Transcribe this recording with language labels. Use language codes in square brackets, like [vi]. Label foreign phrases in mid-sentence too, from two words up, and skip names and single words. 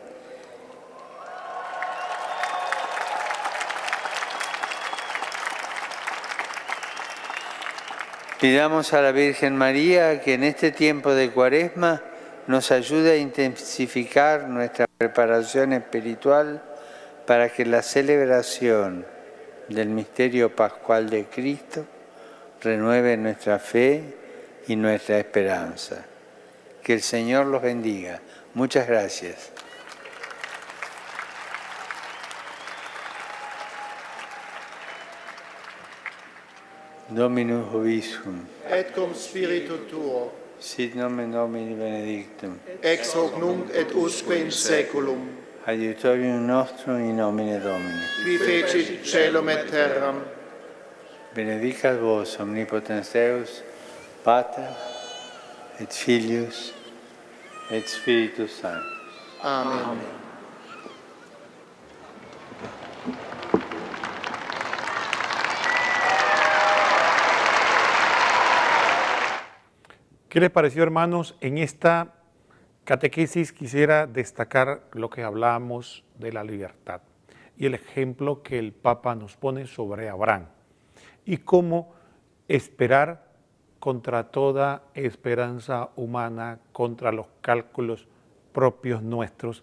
[es] Pidamos a la Virgen María que en este tiempo de Cuaresma nos ayude a intensificar nuestra preparación espiritual para que la celebración del misterio pascual de Cristo renueve nuestra fe y nuestra esperanza. Que el Señor los bendiga. Muchas gracias. [la] Dominus vobiscum. Et cum spiritu tuo. Sit nomen Domini benedictum. Ex hoc nunc et usque in saeculum. Adiutorium nostrum in nomine Domini. Qui fecit caelum et terram. Benedicat vos omnipotens Deus, Pater et Filius et Spiritus Sanctus. Amen. [es] ¿Qué les pareció, hermanos? En esta catequesis quisiera destacar lo que hablamos de la libertad y el ejemplo que el Papa nos pone sobre Abraham y cómo esperar contra toda esperanza humana, contra los cálculos propios nuestros.